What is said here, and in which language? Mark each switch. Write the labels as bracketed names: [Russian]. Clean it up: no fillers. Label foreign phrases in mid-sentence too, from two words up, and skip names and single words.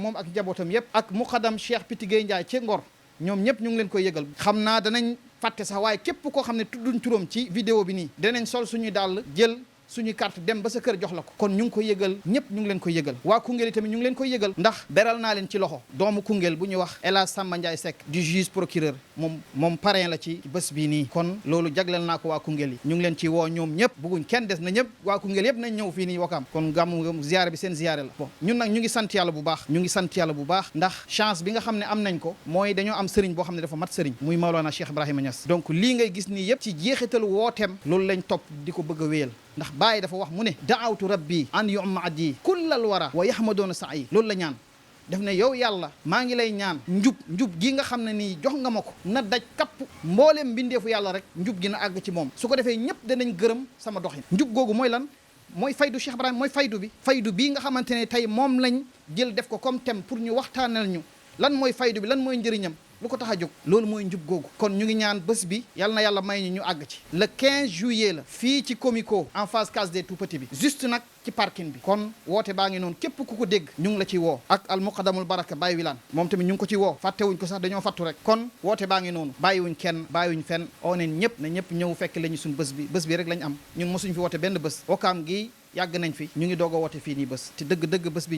[Wolof] moom ak njabootam yëpp ak muqaddam Cheikh Piti Gueye Ndiaye ci Ngor ñoom ñëpp ñu ngi leen koy yëgal xam naa danañ fàtte sax waaye képp koo xam ne tudduñ turam ci vidéo bi nii danañ sol suñuy dàll jël suñu carte dem ba sa kër jox la ko kon ñu ngi koy yëgal ñëpp ñu ngi leen koy yëgal waa Koungheul yi tamit ñu ngi leen koy yëgal ndax beral naa leen ci loxo doomu Koungheul bu ñuy wax El Hadj Samba Ndiaye Seck du juge procureur moom parrain la ci bés bii nii kon loolu jagleel naa ko waa Koungheul yi ñu ngi leen ci woo ñoom ñëpp bëgguñ kenn des na ñëpp waa Koungheul yëpp nañ ñëw fii nii Wakaam kon gàmmu ziyaare bi seen ziyaare la bon ñun nag ñu ngi sant yàlla bu baax ndax chance bi nga xam ne am nañ ko mooy dañoo am sëriñ boo xam ne dafa mat sëriñ muy Maolana Cheikh Ibrahima Niass donc lii ngay gis nii yëpp ci jeexitalu wooteem loolu lañ topp di ko bëgg a wéyal ndax Baye dafa wax mu ne [Arabic] دعوت ربي أن يعم كل الورى ويحمدون سعي [Wolof] loolu la ñaan def ne yow yàlla maa ngi lay ñaan njub gi nga xam ne nii jox nga ma ko na daj kapp mbooleem mbindeefu yàlla rek njub gi na àgg ci moom su ko defee ñëpp danañ gërëm sama doxin njub googu mooy lan mooy faydu Cheikh Ibrahima mooy faydu bii nga xamante ne tey moom lañ jël def ko [French] comme thème pour [Wolof] ñu waxtaanal ñu lan mooy faydu bi lan mooy njëriñam lu ko tax a jóg loolu mooy njub googu kon ñu ngi ñaan bés bi yal na yàlla may ñu àgg ci le 15 juillet la fii ci Comico [French] en face case des tout-petits [Wolof] bi juste nag ci parking bi kon woote baa ngi noonu képp ku ko dégg ñu ngi la ci woo ak al muqaddamul baraka Baye Wilane moom tamit ñu ngi ko ci woo fàttewuñ ko sax dañoo fàttu rek kon woote baa ngi noonu bàyyiwuñ kenn bàyyiwuñ fenn oo neen ñëpp na ñëpp ñëw fekk la ñu suñ bés bi rek lañ am ñun mosuñ fi woote benn bés Wakaam gi yàgg nañ fi ñu ngi doog a woote fii nii bés te dëgg bés bi